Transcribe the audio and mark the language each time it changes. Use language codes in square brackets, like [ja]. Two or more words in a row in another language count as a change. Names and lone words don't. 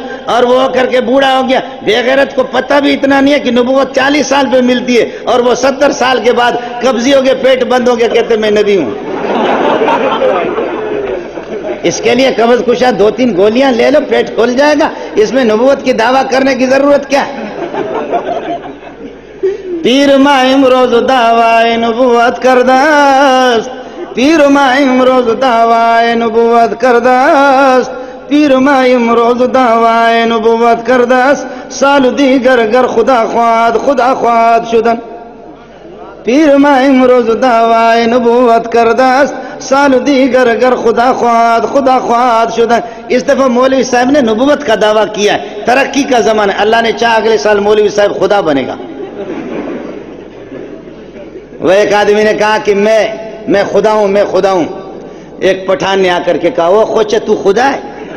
[ur] اور وہ کر کے بوڑھا ہو گیا، بے غیرت کو پتہ بھی اتنا نہیں ہے کہ نبوت 40 سال پہ ملتی ہے، اور وہ 70 سال کے بعد قبضی ہو گیا، پیٹ بند ہو گیا، کہتے میں نبی ہوں۔ اس کے لیے قبض کشا 2-3 گولیاں لے لو، پیٹ کھل جائے گا۔ اس میں نبوت کی دعویٰ کرنے کی ضرورت کیا ہے؟ [fa] پیر ماں امروز دعوی نبوت کردست، پیر ماں امروز دعوی نبوت کردست، پیر ماں امروز دعوی نبوت کردست، سال دیگر گر خدا خواد شدن۔ پیر ماں امروز دعوی نبوت کردست، سال دیگر گر خدا خواد شدن۔ [ur] اس دفعہ مولوی صاحب نے نبوت کا دعویٰ کیا ہے، ترقی کا زمانہ، اللہ نے چاہا اگلے سال مولوی صاحب خدا بنے گا۔ وہ ایک آدمی نے کہا کہ میں خدا ہوں، میں خدا ہوں۔ ایک پٹھان نے آ کر کے کہا، وہ خوچے تو خدا ہے؟